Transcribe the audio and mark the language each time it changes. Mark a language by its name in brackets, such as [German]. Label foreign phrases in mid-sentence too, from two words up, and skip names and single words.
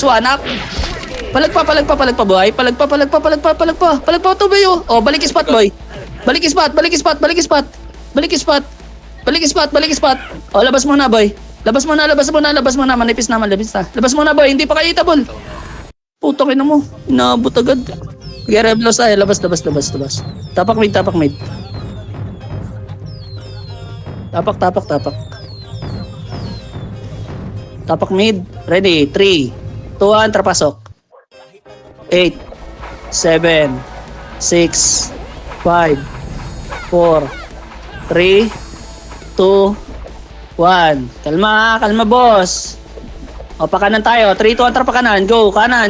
[Filipino] 1 up. Palag pa, boy. Palag pa, tubayo. Oh, balik spot, boy. Balik spot. Oh, labas muna, boy. Labas mo na. Manipis na. Labas mo na, boy. Hindi pa kayo itabol. Putang ina mo. Inabot agad. Sige, reblos tayo. Labas. Tapak mid. Tapak. Tapak mid. Ready. 3, 2, 1. Trapasok. 8, 7, 6, 5, 4, 3, 2, 1. Kalma, boss. O, pakanan tayo. 3, 2, 1, tara pakanan. Go, kanan.